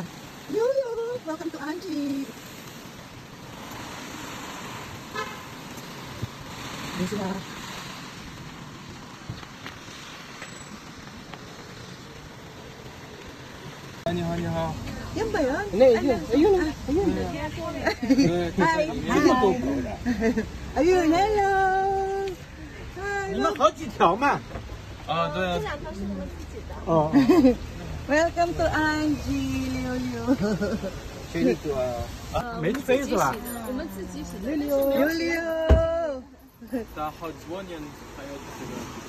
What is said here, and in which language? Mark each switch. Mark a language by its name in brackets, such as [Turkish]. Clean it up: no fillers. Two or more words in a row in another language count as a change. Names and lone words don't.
[English] Liu, welcome to Anji. [Filipino] Ano sila? [Korean] 안녕하세요. [Filipino] Yan ba yun? Ayun. Hi. Ayun, hello. Hi. [Chinese] 你们好几条嘛？啊，对啊。这两条是我们自己的。哦。 [English] Welcome to Anji, Liu. [Chinese] 这个没飞是吧？我们自己洗的。 Liu. 打好多年还有这个。